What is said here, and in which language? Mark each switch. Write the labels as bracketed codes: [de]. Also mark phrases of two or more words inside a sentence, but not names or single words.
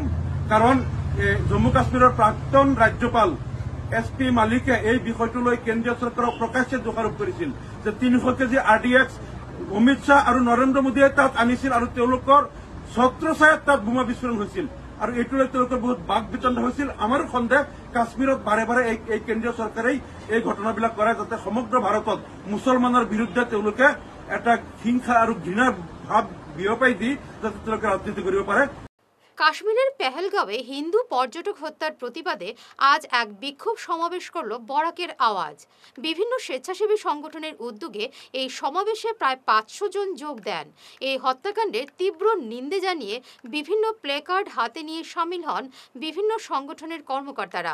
[as] কাৰণ জম্মু কাশ্মীৰৰ প্ৰাক্তন ৰাজ্যপাল SP মালিকে এই বিষয়টো লৈ কেন্দ্ৰীয় চৰকাৰক প্ৰকাশ্যে দোষাৰোপ কৰিছিল যে ৩০০ কেজি RDX অমিত শ্বাহ আৰু নৰেন্দ্ৰ মোদীয়ে তাত আনিছিল আৰু তেওঁলোকৰ ছত্ৰছায়াত তাত বোমা বিস্ফোৰণ হৈছিল আৰু এইটো লৈ তেওঁলোকৰ বহুত বাক বিতণ্ড হৈছিল। আমাৰো সন্দেহ কাশ্মীৰত বাৰে বাৰে এই কেন্দ্ৰীয় চৰকাৰেই এই ঘটনাবিলাক কৰে যাতে সমগ্ৰ ভাৰতত মুছলমানৰ বিৰুদ্ধে তেওঁলোকে এটা হিংসা আৰু ঘৃণাৰ ভাৱ বিয়পাই দি যাতে তেওঁলোকে ৰাজনীতি কৰিব পাৰে। [bn] কাশ্মীরের পেহেলগাঁওয়ে হিন্দু পর্যটক হত্যার প্রতিবাদে আজ এক বিক্ষোভ সমাবেশ করল বরাকের আওয়াজ। বিভিন্ন স্বেচ্ছাসেবী সংগঠনের উদ্যোগে এই সমাবেশে প্রায় ৫০০ জন যোগ দেন। এই হত্যাকাণ্ডের তীব্র নিন্দে জানিয়ে বিভিন্ন প্লেকার্ড হাতে নিয়ে সামিল হন বিভিন্ন সংগঠনের কর্মকর্তারা।